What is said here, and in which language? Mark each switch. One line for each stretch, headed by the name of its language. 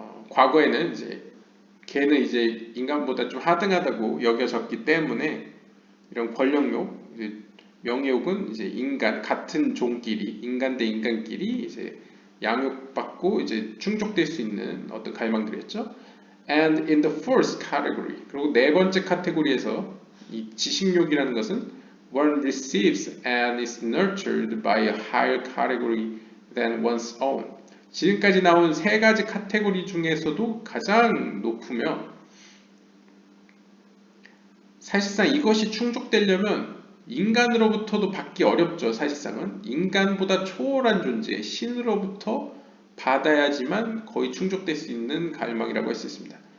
Korean: 과거에는 이제 개는 이제 인간보다 좀 하등하다고 여겨졌기 때문에 이런 권력욕, 이제 명예욕은 이제 인간 같은 종끼리 인간 대 인간끼리 이제 양육받고 이제 충족될 수 있는 어떤 갈망들이었죠.
English: And in the first category,
Korean: 그리고 네 번째 카테고리에서 이 지식욕이라는 것은
English: one receives and is nurtured by a higher category than one's own.
Korean: 지금까지 나온 세 가지 카테고리 중에서도 가장 높으며 사실상 이것이 충족되려면 인간으로부터도 받기 어렵죠. 사실상은 인간보다 초월한 존재, 신으로부터 받아야지만 거의 충족될 수 있는 갈망이라고 할 수 있습니다.